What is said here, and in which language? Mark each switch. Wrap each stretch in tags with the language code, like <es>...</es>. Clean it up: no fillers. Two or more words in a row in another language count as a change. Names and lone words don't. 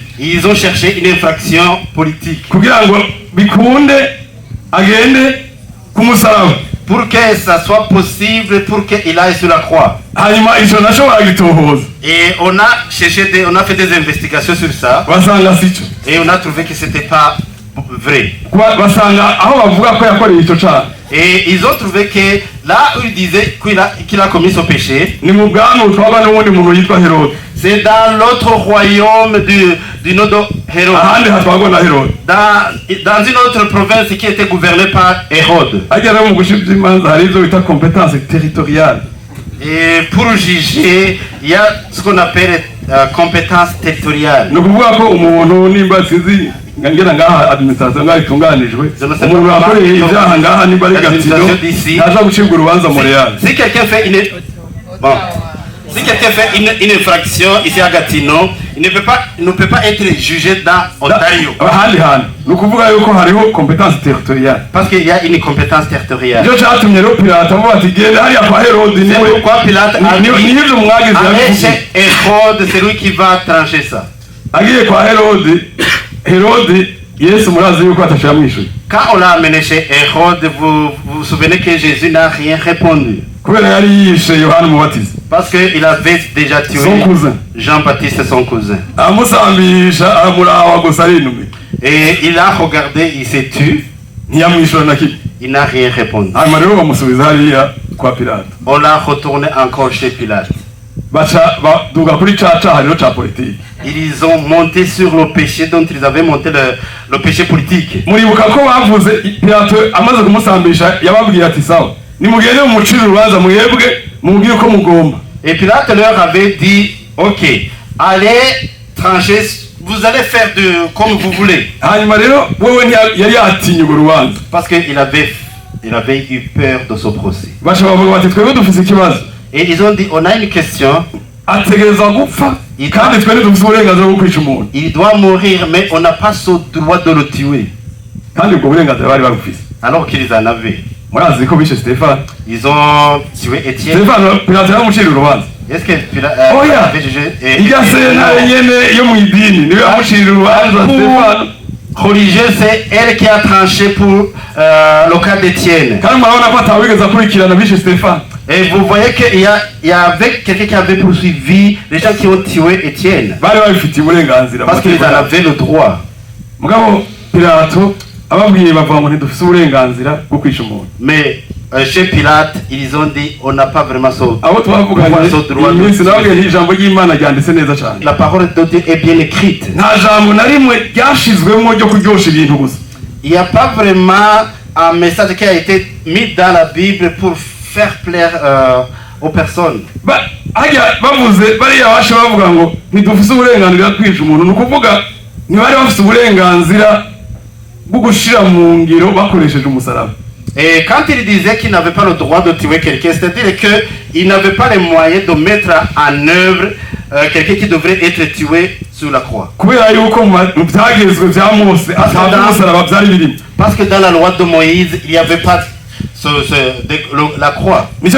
<fr>Ils ont cherché une infraction politique. Pour que ça soit possible, pour qu'il aille sur la croix. Et on a cherché, on a fait des investigations sur ça. Et on a trouvé que c'était pas vrai. Et ils ont trouvé que Là où il disait qu'il a commis son péché,</fr> <rn>ni mu bwami twaba n'uwundi muntu yitwa Herode.</rn> <fr>c'est dans l'autre royaume du nom de Hérode.</fr> <rn>Ahandi hatwagwa na Herode.</rn> <fr>Dans une autre province qui était gouvernée par Hérode.</fr> <rn>Agera mu gushibya imanza hari izo bita</rn> <fr>compétence territoriale. Et pour juger, il y a ce qu'on appelle compétence territoriale.</fr> <rn>Ni ukuvuga ko umuntu nimba sinzi ngera ngaha administration ngaha itunganijwe umuntu akoreye ibyaha ngaha nimba ari Gatino ntaza gucibwa urubanza mu Real.</rn> <fr>Si quelqu'un fait une infraction ici à Gatineau, il ne peut pas être jugé dans Ontario.</fr> <rn>Ahandi hantu ni ukuvuga yuko hariho</rn> <fr>compétence territoriale. Parce qu'il y a une compétence territoriale.</fr> <rn>Nicyo cyatumye rero Pilato avuga ati genda hariya kwa Herode</rn> <fr>C'est</fr> <rn>niwe</rn> <fr>pourquoi Pilate a dit</fr> <rn>n'ibyo mwagize</rn> <fr>allez</fr> <rn>yabivuze.</rn> <fr>chez Hérode, c'est lui qui va trancher ça.</fr> <rn>Agiye kwa Herode Yesu murazi yuko atashira mwishuye.</rn> <fr>Quand on l'a amené chez Hérode, vous vous souvenez que Jésus n'a rien répondu.</fr> <rn>Kubera yari yishe Yohana Umubatiza.</rn> <fr>Parce qu'il avait déjà tué Son cousin. Jean-Baptiste, son cousin.</fr> <rn>Amusambisha aramurawa gusa arinume.</rn> <fr>Et il a regardé, il s'est tué.</fr> <rn>Ntiyamwishura na kimwe.</rn> <fr>Il n'a rien répondu.</fr> <rn>Hanyuma rero bamusubiza hariya kwa Pilato.</rn> <fr>On l'a retourné encore chez Pilate.</fr> <rn>Baduga kuri ca caha rero ca politiki.</rn> <fr>Ils ont monté sur le péché dont ils avaient monté le péché politique.</fr> <rn>Muribuka ko bavuze Pilato amaze kumusambisha yababwiye ati sawa nimugende mumucire urubanza mwebwe mubwire ko mugomba.</rn> <fr>Et Pilate leur avait dit, ok, allez trancher, vous allez faire comme vous voulez.</fr> <rn>Hanyuma rero wewe yari yatinye urwo rubanza.</rn> <fr>Parce qu'il avait eu peur de ce procès.</fr> <rn>Basha bavuga bati twebwe dufise ikibazo.</rn> <fr>Et ils ont dit, on a une question.</fr> <rn>Ategereza gupfa kandi twebwe dufise uburenganzira bwo kwica umuntu.</rn> <fr>Il doit mourir, mais on n'a pas ce droit de le tuer.</fr> <rn>Kandi ubwo burenganzira bari babufise.</rn> <fr>Alors qu'ils en avaient.</fr> <rn>Murazi ko bishe Stéphane.</rn> <fr>Ils ont tué Étienne.</fr> <rn>Stéphane Pilato yamucira urubanza.</rn> <fr>Est-ce que Pilate avait jugé</fr> <rn>Irya sentare nyene yo mw'idini niwe yamucira urubanza Stéphane.</rn> <fr>Religieux, c'est elle qui a tranché pour le cas d'Étienne.</fr> <rn>Kandi murabona ko atawigeze akurikirana bishe Stéphane.</rn> <fr>Et vous voyez qu'il y avait quelqu'un qui avait poursuivi les gens qui ont tué Étienne.</fr> <rn>Bari babifitiye uburenganzira.</rn> <fr>Parce qu'ils en avaient le droit.</fr> <rn>Mugabo Pilato ababwiye bavuga ngo ntidufise uburenganzira bwo kwica umuntu.</rn> <fr>Mais chez Pilate, ils ont dit on n'a pas vraiment ce droit.</fr> <rn>Abo twavuganye iminsi nababwiye ijambo ry'Imana ryanditse neza cyane.</rn> <fr>La parole de Dieu est bien écrite.</fr> <rn>Nta jambo na rimwe ryashizwemo ryo kuryosha ibintu gusa.</rn> <fr>Il n'y a pas vraiment un message qui a été mis dans la Bible pour faire plaire aux personnes.</fr> <rn>Hajya bavuze bariya bashe bavuga ngo ntidufise uburenganzira kwica umuntu ni ukuvuga ntibari bafise uburenganzira bwo gushira mu ngiro bakoresheje umusaraba.</rn> <fr>Et quand il disait qu'il n'avait pas le droit de tuer quelqu'un, c'est-à-dire qu'il n'avait pas les moyens de mettre en œuvre quelqu'un qui devrait être tué sur la croix. Parce que dans la loi de Moïse, il n'y avait pas la croix.</fr>